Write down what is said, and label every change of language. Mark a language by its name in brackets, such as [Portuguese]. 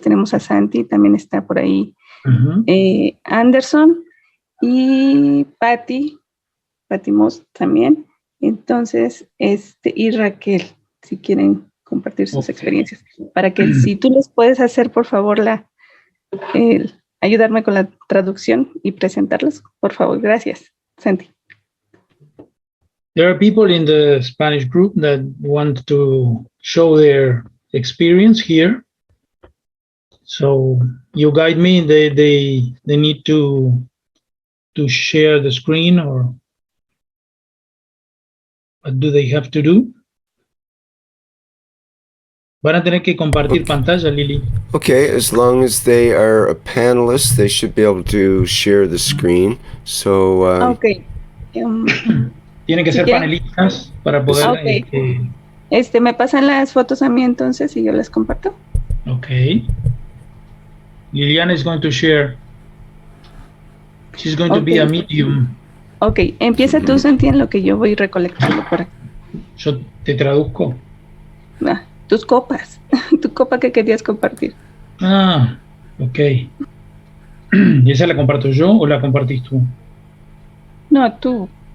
[Spanish] Tenemos a Santi, también está por ahí Anderson y Patty Moss también. Entonces, y Raquel, si quieren compartir sus experiencias. Para que si tú les puedes hacer, por favor, ayudarme con la traducción y presentarlos, por favor. Gracias, Santi. [English] There are people in the Spanish group that want to show their experience here. So you guide me. They need to share the screen, or what do they have to do? [Spanish] Van a tener que compartir pantalla, Lili. [English] Okay, as long as they are a panelist, they should be able to share the screen. So. Okay. [Spanish] Tienen que ser panelistas para poder. Okay. ¿Me pasan las fotos a mí entonces y yo las comparto? Okay. [English] Liliana is going to share. She's going to be a medium. [Spanish] Okay, empieza tú, Santi, en lo que yo voy recolectando por aquí. Yo te traduzco. Tus copas. Tu copa que querías compartir. Ok. ¿Y esa la comparto yo o la compartís tú? No, tú.